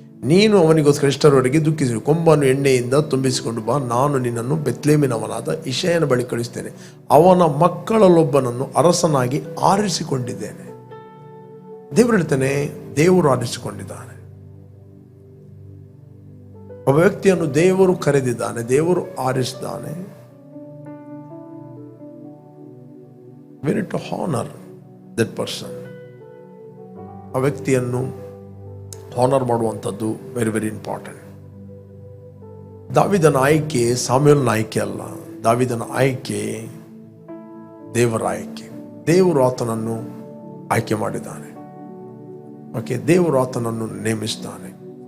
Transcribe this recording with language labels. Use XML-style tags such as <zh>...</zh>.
<kn>ನೀನು ಅವನಿಗೋಸ್ಕರ ಇಷ್ಟರವರೆಗೆ ದುಃಖಿಸಿರು. ಕೊಂಬನ್ನು ಎಣ್ಣೆಯಿಂದ ತುಂಬಿಸಿಕೊಂಡು ಬಾ, ನಾನು ನಿನ್ನನ್ನು ಬೆತ್ಲೆಹೇಮಿನವನಾದ ಇಷಯನ ಬಳಿ ಕಳಿಸ್ತೇನೆ. ಅವನ ಮಕ್ಕಳಲ್ಲೊಬ್ಬನನ್ನು ಅರಸನಾಗಿ ಆರಿಸಿಕೊಂಡಿದ್ದೇನೆ. ದೇವರು ಹೇಳ್ತಾನೆ, ದೇವರು ಆರಿಸಿಕೊಂಡಿದ್ದಾನೆ. ಒಬ್ಬ ವ್ಯಕ್ತಿಯನ್ನು ದೇವರು ಕರೆದಿದ್ದಾನೆ, ದೇವರು ಆರಿಸಿದ್ದಾನೆ.</kn> <en>We need to honor that person.</en> <kn>ಆ ವ್ಯಕ್ತಿಯನ್ನು ಹಾನರ್ ಮಾಡುವಂಥದ್ದು</kn> <en>Very very important.</en> <kn>ದಾವೀದನ ಆಯ್ಕೆ ಸಾಮ್ಯುಯೇಲನ ಆಯ್ಕೆ ಅಲ್ಲ, ದಾವೀದನ ಆಯ್ಕೆ ದೇವರ ಆಯ್ಕೆ. ದೇವರು ಆತನನ್ನು ಆಯ್ಕೆ ಮಾಡಿದ್ದಾನೆ. ಓಕೆ, ದೇವರು ಆತನನ್ನು ನೇಮಿಸ್ತಾನೆ.</kn>